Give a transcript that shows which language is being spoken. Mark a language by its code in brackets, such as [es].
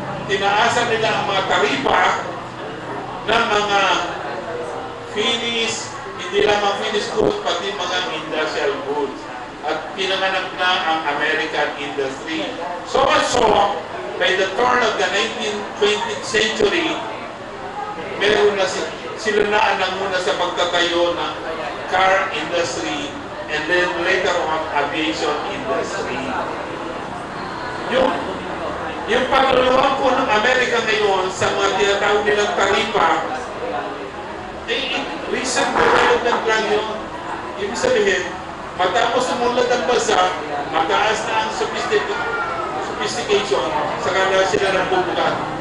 [tl] Tinaasan nila ang mga taripa ng mga hindi lamang finished goods, pati mga industrial goods. At pinanganak na ang American industry. [en] So much so, by the turn of the 19th century, [tl] meron na sila na muna sa pagtatayo ng [en] car industry and then later on aviation industry. [tl] Yung pagluluwang po ng Amerika ngayon sa mga tinatawag nilang taripa, recent development lang yun. Ibig sabihin, matapos umunlad ang bansa, mataas na ang sophistication, saka na sila nagbubukat.